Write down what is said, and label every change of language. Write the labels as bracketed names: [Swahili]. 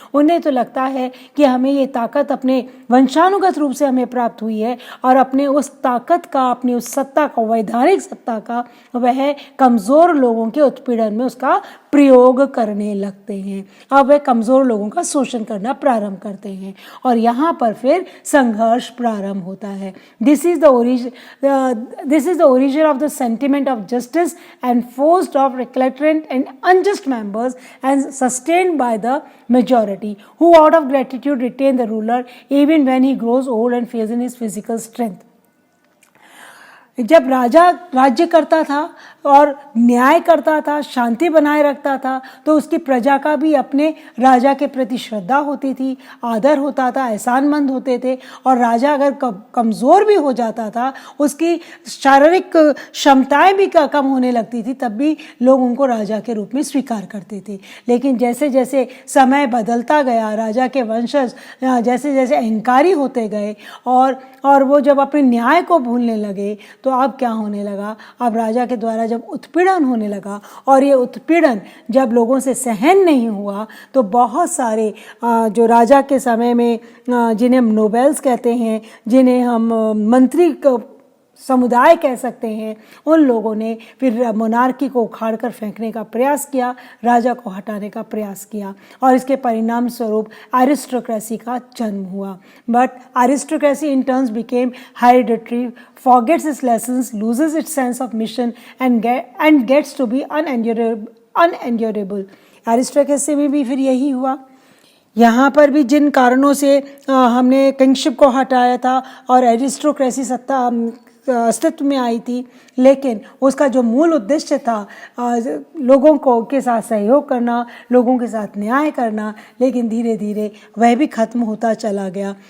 [Hindi] उन्हें तो लगता है कि हमें ये ताकत अपने वंशानुगत रूप से हमें प्राप्त हुई है और अपने उस ताकत का, अपनी उस सत्ता का, वैधानिक सत्ता का वह कमज़ोर लोगों के उत्पीड़न में उसका प्रयोग करने लगते हैं। अब वे कमज़ोर लोगों का शोषण करना प्रारंभ करते हैं और यहाँ पर फिर संघर्ष प्रारंभ होता है। [English] This is the origin of the sentiment of justice enforced of recalcitrant and unjust members and sustained by the majority, who out of gratitude retain the ruler even when he grows old and fails in his physical strength. [Hindi] जब राजा राज्य करता था और न्याय करता था, शांति बनाए रखता था, तो उसकी प्रजा का भी अपने राजा के प्रति श्रद्धा होती थी, आदर होता था, एहसानमंद होते थे। और राजा अगर कमज़ोर भी हो जाता था, उसकी शारीरिक क्षमताएं भी कम होने लगती थी, तब भी लोग उनको राजा के रूप में स्वीकार करते थे। लेकिन जैसे जैसे समय बदलता गया, राजा के वंशज जैसे जैसे अहंकारी होते गए और वो जब अपने न्याय को भूलने लगे, तो अब क्या होने लगा? अब राजा के द्वारा जब उत्पीड़न होने लगा और ये उत्पीड़न जब लोगों से सहन नहीं हुआ, तो बहुत सारे जो राजा के समय में जिन्हें हम नोबेल्स कहते हैं, जिन्हें हम मंत्री समुदाय कह सकते हैं, उन लोगों ने फिर मोनार्की को उखाड़कर फेंकने का प्रयास किया, राजा को हटाने का प्रयास किया और इसके परिणाम स्वरूप एरिस्टोक्रेसी का जन्म हुआ। [English] But aristocracy in turns became hereditary, forgets its lessons, loses its sense of mission and gets to be unendurable. [Hindi] Aristocracy में भी फिर यही हुआ। यहाँ पर भी जिन कारणों से हमने किंगशिप को हटाया था और एरिस्टोक्रेसी सत्ता अस्तित्व में आई थी, लेकिन उसका जो मूल उद्देश्य था लोगों को के साथ सहयोग करना, लोगों के साथ न्याय करना, लेकिन धीरे धीरे वह भी खत्म होता चला गया।